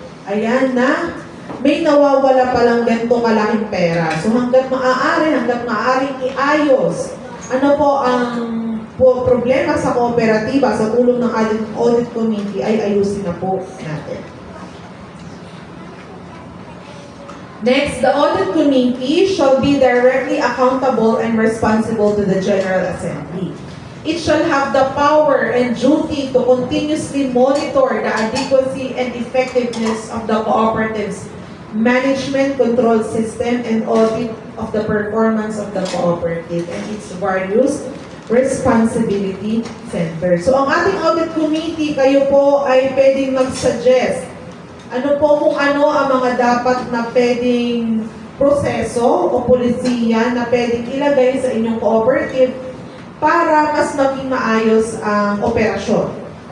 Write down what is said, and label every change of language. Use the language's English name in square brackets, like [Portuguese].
[Filipino] Ayan na, may nawawala palang ganito kalaking pera. So hanggat maaaring iayos. Ano po ang problema sa kooperatiba sa tulong ng audit committee ay ayusin na po natin. [English] Next, the Audit Committee shall be directly accountable and responsible to the General Assembly. It shall have the power and duty to continuously monitor the adequacy and effectiveness of the cooperative's management control system and audit of the performance of the cooperative and its various responsibility centers. [Filipino] So ang ating Audit Committee, kayo po ay pwedeng mag-suggest ano po kung ano ang mga dapat na pwedeng proseso o polisiya na pwedeng ilagay sa inyong cooperative para mas maging maayos ang operasyon.